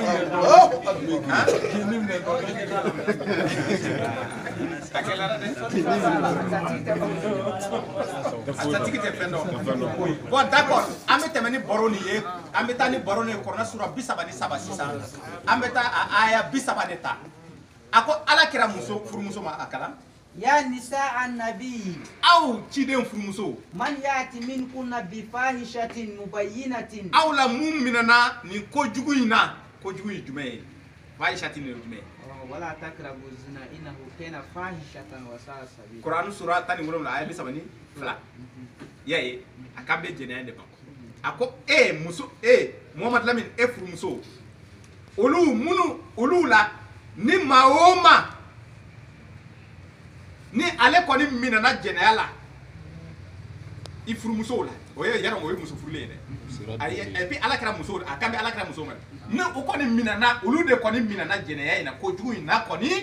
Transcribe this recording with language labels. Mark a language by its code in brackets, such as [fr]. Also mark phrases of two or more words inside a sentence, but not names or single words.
[bm] a gɛlɛyara dɛ a tigi tɛ fɛn dɔn bon d'accord an bɛ tɛmɛ ni baro nin ye an bɛ taa ni baro nin ye kɔrɔna sura 33 sisan an bɛ taa a aya 30 de ta a ko ala kɛra furumuso ma a kalan [ar] يا نساء النبي [bm] aw ciden furumuso [ar] من يأت منكن بفاحشة مبينة [bm] aw la mun minɛna nin kojugu in na kojugu ye jumɛn ye fahishatin ye jumɛn ye [ar] ولا تقربوا الزنى إنه كان فاحشة وساء سبيلا [bm] Quran sura 17 aya 32 ya ye a kan bɛ jɛnɛya de ma a ko muso Muhammad Lamin furumuso olu la ni maa o maa ni ale kɔni minɛna jɛnɛya la i furumusow la o ye yɛrɛ o ye muso furulen ye dɛ [fr] et puis [bm] ala kɛra muso a kan bɛ ala kɛra muso ma ni o kɔni minɛna olu de kɔni minɛna jɛnɛya in na kojugu in na kɔni